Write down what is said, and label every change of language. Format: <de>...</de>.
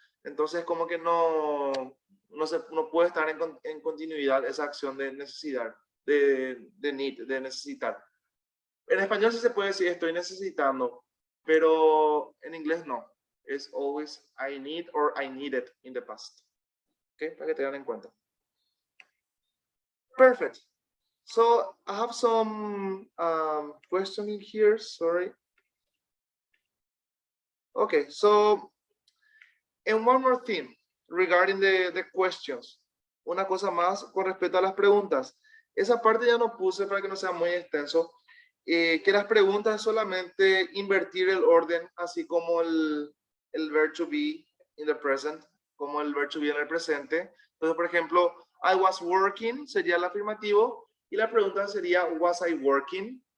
<es>Entonces como que no puede estar en continuidad esa acción de necesidad, de need, de necesitar. En español sí se puede decir estoy necesitando, pero en inglés no.</es> <en>Es always I need or I needed in the past. ¿Ok?</en> <es>Para que tengan en cuenta.</es> <en>Perfect. So I have some question in here. Sorry. Okay, so and one more thing regarding the questions.</en> <es>Una cosa más con respecto a las preguntas. Esa parte ya no puse para que no sea muy extenso. Que las preguntas es solamente invertir el orden, así como el verb to be in the present, como el verb to be en el presente. Entonces, por ejemplo, I was working sería el afirmativo y la pregunta sería was I working?</es>